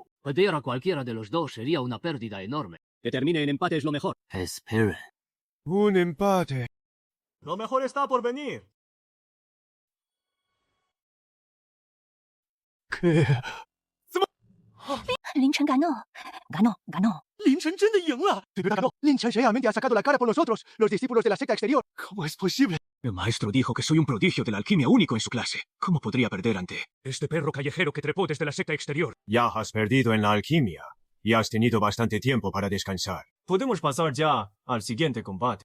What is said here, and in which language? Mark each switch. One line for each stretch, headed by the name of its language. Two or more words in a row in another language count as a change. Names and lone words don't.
Spanish: Perder a cualquiera de los dos sería una pérdida enorme. Que termine en empate es lo mejor. Espera. Un empate. Lo mejor está por venir. ¿Qué? 凌晨 ganó. Ganó.
Chinese: 凌晨真的赢了，对不对？
Spanish: 凌晨 realmente ha sacado la cara por nosotros, los discípulos de la secta exterior. ¿Cómo es posible? El maestro dijo que soy un prodigio de la alquimia único en su clase. ¿Cómo podría perder ante este perro callejero que trepó desde la secta exterior? Ya has perdido en la alquimia y has tenido bastante tiempo para descansar. Podemos pasar ya al siguiente combate.